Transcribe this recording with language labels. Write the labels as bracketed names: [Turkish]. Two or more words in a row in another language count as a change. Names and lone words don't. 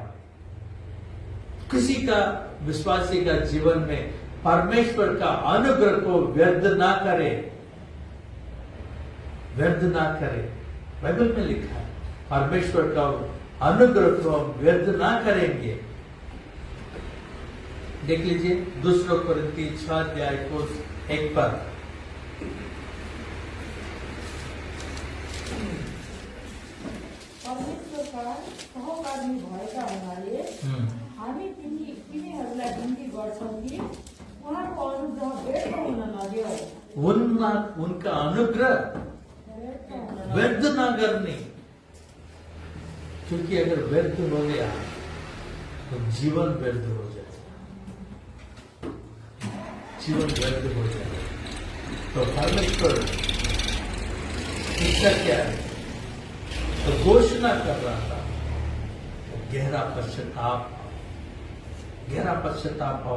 [Hindi] किसी का विश्वासी का जीवन में परमेश्वर का अनुग्रह को व्यर्थ ना करे, व्यर्थ ना करे। बाइबल में लिखा है परमेश्वर का अनुग्रह को हम व्यर्थ ना करेंगे। देख लीजिए 2 कोरिन्थी 6 अध्याय को 1 पर। [Nepali] परमेश्वरका सहकर्मी भएका हुनाले हामी तिनीहरूलाई बिन्ती गर्छौँ कि उहाँको अनुग्रह व्यर्थ हुन नदियो [Hindi] उनका अनुग्रह व्यर्थ ना करनी, क्योंकि अगर व्यर्थ हो गया तो जीवन व्यर्थ हो जाएगा, जीवन व्यर्थ हो जाएगा। तो परमेश्वर इसका क्या है, तो घोषणा कर रहा था, गहरा पश्चाताप हो।